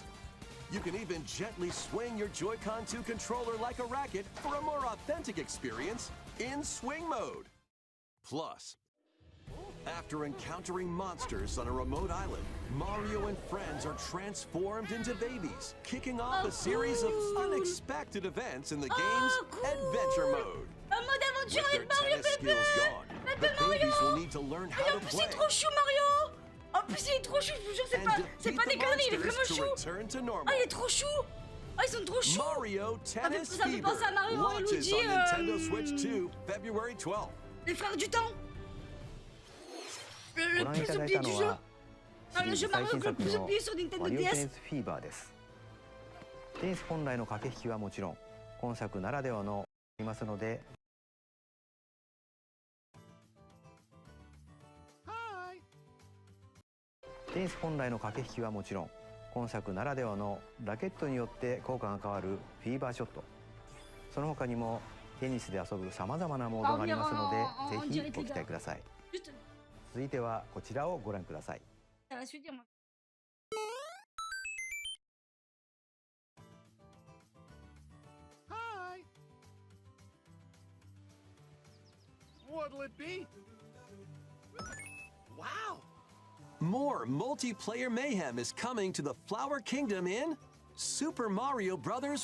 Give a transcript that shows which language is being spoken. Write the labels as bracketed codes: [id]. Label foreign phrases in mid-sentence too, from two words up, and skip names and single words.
[en] You can even gently swing your Joy-Con 2 controller like a racket for a more authentic experience in swing mode. Plus, after encountering monsters on a remote island, Mario and friends are transformed into babies, kicking off a series of unexpected events in the game's adventure mode. [fr] Un mode aventure [en] With their [fr] avec Mario [en] tennis [fr] Pépé. [en] skills gone, the babies will need to learn [fr] Et [en] how [fr] en [en] to [fr] plus, [en] play [fr] c'est trop chou, Mario. En plus, il est trop chou, je vous jure, c'est [en] and [fr] pas [en] defeat [fr] des [en] the [fr] conneries, il est [en] monsters [fr] vraiment [en] to [fr] chou. [en] return to [fr] Ah, [en] normal. [fr] il est trop chou. Ah, ils sont trop choux. [en] Mario Tennis [fr] ça me fait [en] Fever [fr] penser à Mario et [en] launches [fr] Luigi, [en] on Nintendo Switch 2, February 12th. [fr] Les frères du temps. Le [ja] ご覧い [fr] plus [ja] ただい [fr] oublié [ja] た [fr] du [ja] の [fr] jeu. [ja] は [fr] Ah, [ja] シ [fr] le [ja] リーズ [fr] jeu [ja] 最 [fr] Mario [ja] 新 [fr] le [ja] 作 [fr] plus [ja] の [fr] oublié sur Nintendo [ja] マリオテニ [fr] DS. [ja] スフィーバーです。テニス本来の駆け引きはもちろん今作ならではのありますのでテニス本来の駆け引きはもちろん今作ならではのラケットによって効果が変わるフィーバーショット、その他にもテニスで遊ぶさまざまなモードがありますのでぜひご期待ください。 [fr] Juste, [ja] 続いてはこちらをご覧ください。 [fr] ça va suivre moi. [en] Hi. What'll it be? Wow. More multiplayer mayhem is coming to the Flower Kingdom in Super Mario Bros.